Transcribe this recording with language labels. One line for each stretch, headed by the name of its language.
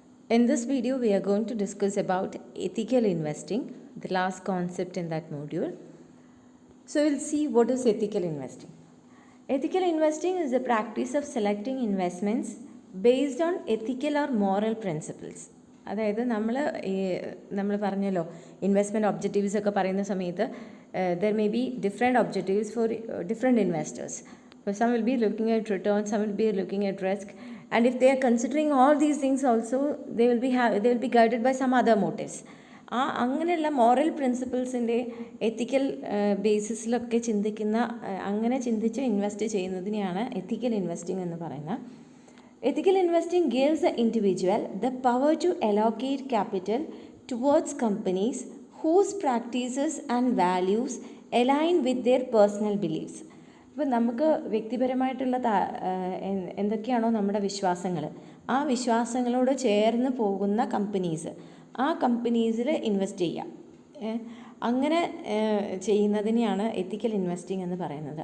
English: In this video we are going to discuss about ethical investing, the last concept in that module. So we'll see what is ethical investing. Ethical investing is the practice of selecting investments based on ethical or moral principles.
Malayalam: അതായത് നമ്മൾ പറഞ്ഞല്ലോ investment objectives ഒക്കെ പറയുന്ന സമയത്ത്
English: There may be different objectives for different investors. Some will be looking at return, some will be looking at risk, and if they are considering all these things also, they will be guided by some other motives.
Malayalam: അങ്ങനെയുള്ള moral പ്രിൻസിപ്പിൾസിൻ്റെ എത്തിക്കൽ ബേസിസിലൊക്കെ അങ്ങനെ ചിന്തിച്ച് invest ചെയ്യുന്നതിനെയാണ് എത്തിക്കൽ investing എന്ന് പറയുന്നത്.
English: Ethical investing gives the individual the power to allocate capital towards companies whose practices and values align with their personal beliefs.
Malayalam: ഇപ്പോൾ നമുക്ക് വ്യക്തിപരമായിട്ടുള്ള എന്തൊക്കെയാണോ നമ്മുടെ വിശ്വാസങ്ങൾ, ആ വിശ്വാസങ്ങളോട് ചേർന്ന് പോകുന്ന കമ്പനീസ്, ആ കമ്പനീസിൽ ഇൻവെസ്റ്റ് ചെയ്യാം. അങ്ങനെ ചെയ്യുന്നതിനെയാണ് എത്തിക്കൽ ഇൻവെസ്റ്റിംഗ് എന്ന് പറയുന്നത്.